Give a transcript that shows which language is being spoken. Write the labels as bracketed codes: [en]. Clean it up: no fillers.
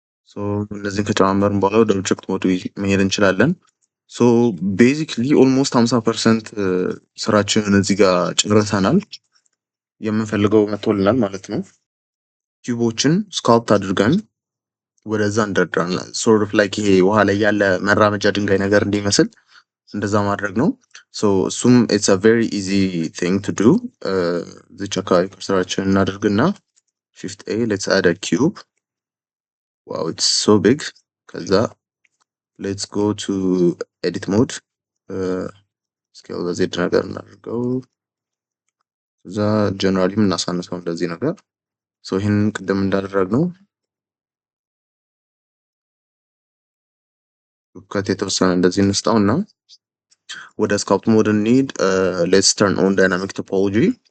[am] ሶ እነዚህን ከጨማመርን በኋላ ወደ ኦብጀክት ሞድ መሄድ እንችላለን። ሶ ቤዚክሊ ኦልሞስት 50% ስራችንን እዚህ ጋር ጨርሰናል። የምንፈልገው መጥቶልናል ማለት ነው። ኪዩቦችን ስካልፕት አድርገን ወደዛ እንደርድራለን። ሶርት ኦፍ ላይክ ይሄ ውሃ ላይ ያለ መራመጃ ድንጋይ ነገር እንዲመስል እንደዛ ማድረግ ነው። ሶ እሱም [en] ኢትስ አ ቬሪ ኢዚ ቲንግ ቱ ዱ። [am] እዚች አካባቢ ስራችን እናደርግና [en] shift a let's add a cube. wow it's so big. [am] ከዛ [en] let's go to edit mode. [am] scale በዜድ ነገር እናድርገው። ከዛ ጀነራሊ የምናሳንሰው እንደዚህ ነገር። ሶ ይህን ቅድም እንዳደረግነው ከት የተወሰነ እንደዚህ እንስጣው እና ወደ ስካልፕ ሞድ እንሂድ። [en] let's turn on dynamic topology.